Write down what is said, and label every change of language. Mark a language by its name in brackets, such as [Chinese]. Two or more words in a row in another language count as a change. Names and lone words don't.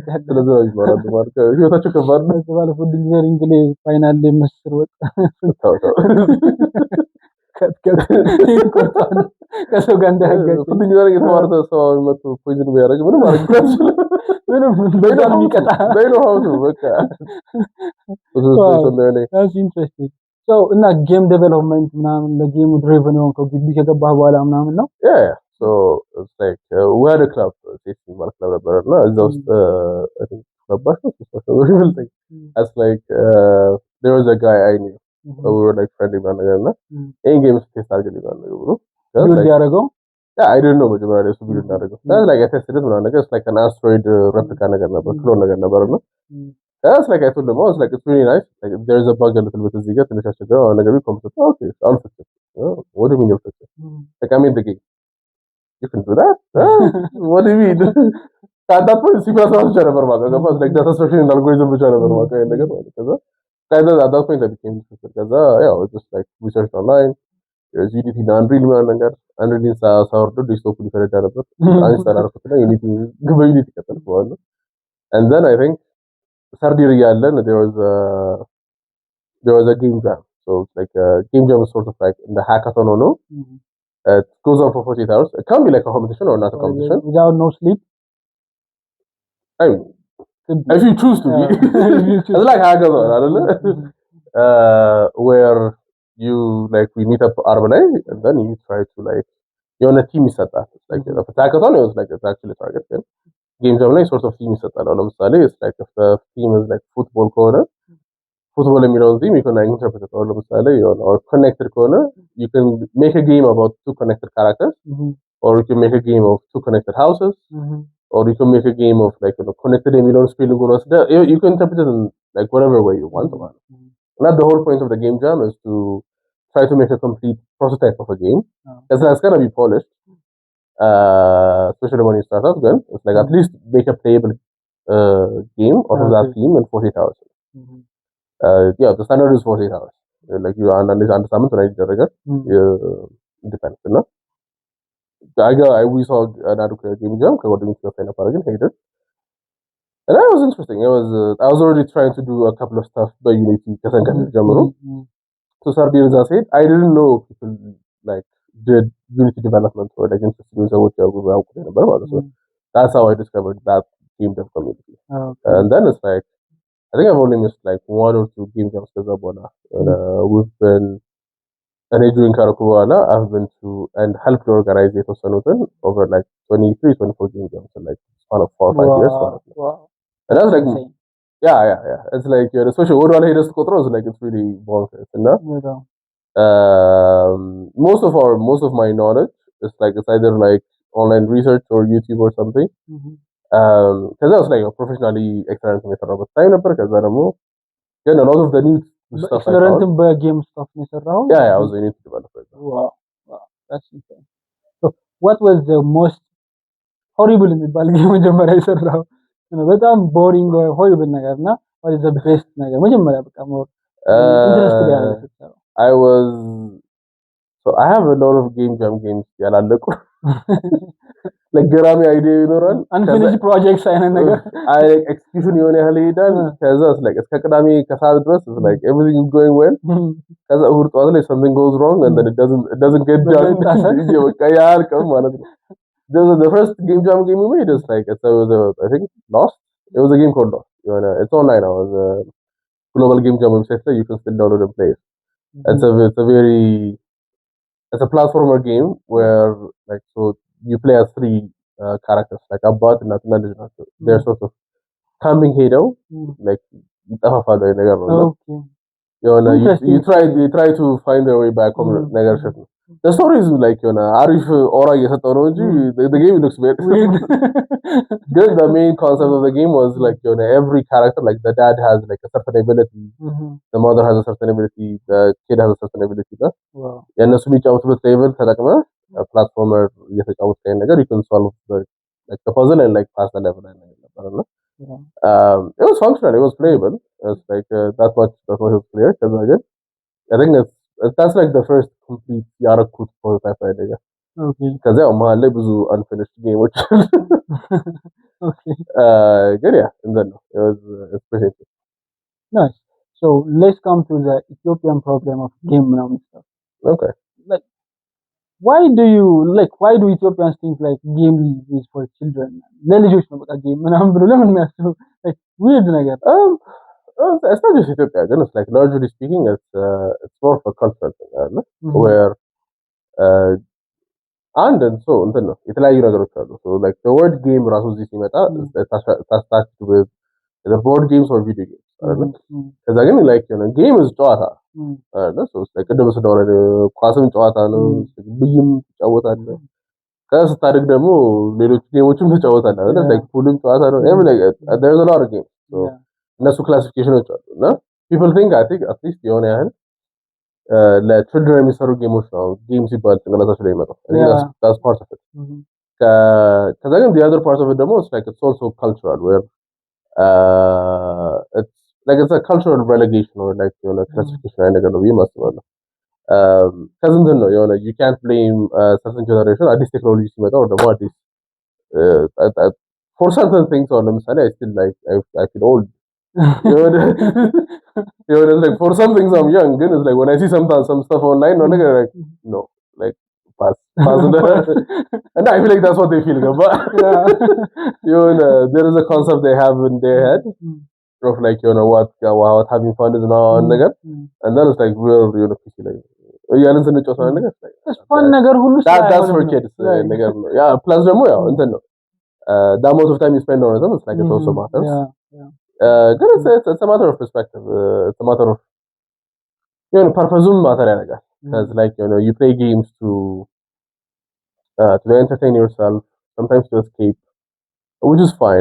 [Amharic] ስለዚህ ይባላል ማለት ህይወታቸው ከባድ ነው ስለዚህ [English] food engineering [Amharic] ላይ ፋይናል ላይ መስር ወጥ ከትከት ከሰው ጋር እንዳያጋጭ [English] food engineering [Amharic] የተማረው ሰው መጥቶ ፖይዝን ቢያደርግ ምንም ማድረግ አይችልም ምንም በጣም የሚቀጣ ነው በቃ [English] that's interesting so [Amharic] እና [English] game development [Amharic] ምናምን ለጌም ድሪቨን ነው ከግቢ ከገባህ በኋላ ምናምን ነው [English] so it's like we had a club safety [Amharic] ማለት ነበርና እዛ ውስጥ [English] I think [Amharic] ገባሽ ነው [English] as like there was a guy I knew so we were like friendly man እና in games test [Amharic] አድርገን ነው ቢልድ ያደረገው [English] I don't know [Amharic] መጀመሪያ ላይ እሱ ቢልድ እንዳደረገው [English] that's like I tested it [Amharic] ምናምን ነገር [English] it's like an asteroid replica [Amharic] ነገር ነበር ክሎን ነገር ነበርና [English] that's like I told them I was like it's really nice like there's a bug a little bit [Amharic] እዚህ ጋር ትንሽ አስቸጋሪ ነው ነገር ቢኮምፒውተር [English] okay I'll fix it what do you mean you'll fix it like I mean the game you can do that what do you mean at that point C++ [Amharic] ብቻ ነበር ማለት ነው [English] like data structure and algorithm [Amharic] ብቻ ነበር ማለት ነው ነገር ማለት ከዛ [English] at that point I became interested ከዛ yeah I was just like research online there's Unity and Unreal [Amharic] ምናምን ነገር [English] Unreal [Amharic] ሳወርዶ ዴስክቶፕ ሊፈረዳ ነበር አንስታል አደረኩትና [English] Unity Unity [Amharic] ቀጠልኩ ማለት ነው [English] and then I think third year ያለን there was a game jam so it's like a game jam is sort of like in the hackathon no it goes on for 48 hours it can be like a competition or not a competition without no sleep I mean if you choose to be it's like hackathon አይደለ where you like we meet up arb ላይ and then you try to like [Amharic] የሆነ ቲም ይሰጣል [English] like the hackathon is like it's actually target game jam ላይ sort of team [Amharic] ይሰጣል ለምሳሌ [English] it's like if the team is like football ከሆነ football [Amharic] የሚለውን ቲም [English] you can like interpret it ለምሳሌ or connected ከሆነ you can make a game about two connected characters or you can make a game of two connected houses or you can make a game of like connected የሚለውን spelling ወስደ you can interpret it in like whatever way you want not the whole point of the game jam is to try to make a complete prototype of a game that's going to be polished especially when you start out then it's like at least make a playable game out of that theme in 48 hours yeah the standard is 48 hours like you [Amharic] አንድ ሳምንት ላይ ይደረጋል [English] depends እና we saw another game jam [Amharic] ከጓደኞች ጋር ሳይና ባረግን ሄደን [English] and that was interesting I was already trying to do a couple of stuff by Unity [Amharic] ከሰንከት ጀምሮ [English] to start doing that I didn't know people like did Unity development for like interested [Amharic] ሰዎች ያውቁ ነበር ማለት ነው. [English] That's how I discovered that game dev community. And then it's like I think I've only missed like one or two game jams [Amharic] ከዛ በኋላ [English] we've been and doing Karakuana, I've been to and helped organize የተወሰኑትን over like 23-24 game jams in like span of 4 or 5 years. Wow. And that's like yeah. It's like especially what I hear is like it's really bonkers. And most of my knowledge is like it's either like online research or YouTube or something. Because I was like professionally experimenting with a time number because I don't know. Then a lot of the new stuff I found. Game stuff Yeah, I was a Unity developer. Wow, that's insane. So what was the most horrible [Amharic] የሚባል ጌም መጀመሪያ የሰራው? በጣም [English] boring horrible [Amharic] ነገርና [English] what is the best [Amharic] ነገር መጀመሪያ በቃ [English] more interesting [Amharic] ያደረገው? [English] I was so I have a lot of game jam games ያላለቁ like [Amharic] ገራሚ አይዲያ ይኖራል [English] unfinished projects [Amharic] አይነት ነገር [English] I like execution [Amharic] የሆነ ያህል ይሄዳል ከዛስ [English] like [Amharic] እስከ ቅዳሜ ከሰዓት ድረስ [English] is like everything is going well [Amharic] ከዛ እሑድ ጠዋት ላይ [English] something goes wrong and then it doesn't get done [Amharic] በቃ ያልቀም ማለት ነው. [English] The first game jam game we made is like it was I think Lost. It was a game called Lost. It's online now. It's a global game jam website that you can still download and play. It's a platformer game where like so you play as three characters like a bot and not they're sort of camping ሄደው like [Amharic] ይጠፋፋሉ ነገር ነው. [English] You try to find their way back home [Amharic] ነገር ሽት ነው. [English] The story is like [Amharic] አሪፍ ኦራ እየሰጠው ነው እንጂ [English] the game looks weird. Good. The main concept of the game was like every character like the dad has like a certain ability, the mother has a certain ability, the kid has a certain ability. Wow. [Amharic] የነሱ የሚጫወቱበት ሌቭል ተጠቅመ ፕላትፎርመር እየተጫወተ ያለ ነገር [English] you can solve like the puzzle and like pass the level and ነበር. It was functional, it was playable. It's like that much was clear. I think that's like the first complete ያረኩት prototype idea. [Amharic] Okay. ከዛ ያው መሀል ላይ ብዙ [English] unfinished games. Okay. Good, yeah. And then it's pretty interesting. Nice. So let's come to the Ethiopian problem of game and stuff. Okay. Like why do Ethiopians think like game is for children? [Amharic] ለልጆች ነው በቃ game ምናምን ብሎ ለምን የሚያስቡ [English] like weird [Amharic] ነገር? [English] It's not just Ethiopia, it's like largely speaking, it's more of a cultural thing, where and so [Amharic] እንትን ነው የተለያዩ ነገሮች አሉ. [English] So like the word game [Amharic] ራሱ እዚህ ሲመጣ [English] attached with the board games or video games አይደል? [Amharic] ከዛ ግን [English] like game is [Amharic] ጨዋታ አይደል? [English] So like [Amharic] ቅድም ስለሆነ ኳስም ጨዋታ ነው ብይም ትጫወታለህ ከዛ ስታድግ ደግሞ ሌሎች ጌሞችም ትጫወታለህ አይደል? like ፑልም ጨዋታ ነው [English] like there's a lot of games. So [Amharic] እነሱ ክላሲፊኬሽኖች አሉ እና [English] people think I think at least [Amharic] የሆነ ያህል ለችልድረን የሚሰሩ ጌሞች ነው ጌም ሲባል ጭንቅላታቸው ላይ ይመጣል. [English] That's part of it. [Amharic] ከዛ ግን [English] the other part of it ደግሞ it's like it's also cultural where it's like it's a cultural relegation or like classification [Amharic] አይነት ነገር ነው ብዬ ማስባለሁ. ከዚህ እንትን ነው የሆነ [English] you can't blame certain generation [Amharic] አዲስ ቴክኖሎጂ ሲመጣ [English] or [Amharic] ደግሞ አዲስ [English] for certain things or ለምሳሌ I still like I feel old. It's like for some things I'm young, it's like when I see some stuff online, no, like pass. And I feel like that's what they feel. But there is a concept they have in their head of like what having fun is now and then it's like we're like [Amharic] ያንን ስንጫወት ነው ነገር fun ነገር ሁሉ [English] that's for kids [Amharic] ነገር ነው ያ [English] plus [Amharic] ደግሞ ያው እንትን ነው [English] the amount of time you spend on it it's like it also matters. Good, it's a matter of perspective. It's a matter of purpose matter ያደርጋል. Because like you play games to entertain yourself, sometimes to escape, which is fine.